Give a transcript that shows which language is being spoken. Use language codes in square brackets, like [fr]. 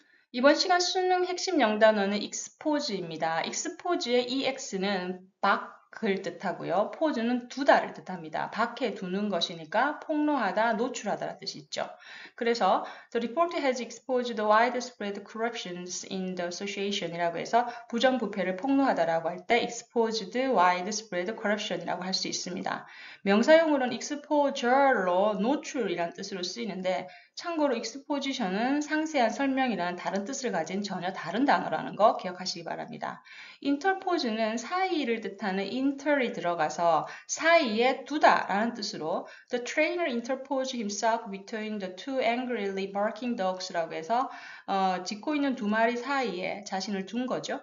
[ko] 이번 시간 수능 핵심 영단어는 expose입니다. expose의 ex는 밖을 뜻하고요. pose는 두다를 뜻합니다. 밖에 두는 것이니까 폭로하다, 노출하다라는 뜻이 있죠. 그래서 [en] the report has exposed widespread corruptions in the association [ko] 이라고 해서 부정부패를 폭로하다라고 할 때 [en] exposed widespread corruption [ko] 이라고 할 수 있습니다. 명사용으로는 exposure로 노출이라는 뜻으로 쓰이는데 참고로 exposition은 상세한 설명이라는 다른 뜻을 가진 전혀 다른 단어라는 거 기억하시기 바랍니다. interpose는 사이를 뜻하는 inter이 들어가서 사이에 두다라는 뜻으로 [en] the trainer interposed himself between the two angrily barking dogs [ko] 라고 해서 짖고 있는 두 마리 사이에 자신을 둔 거죠.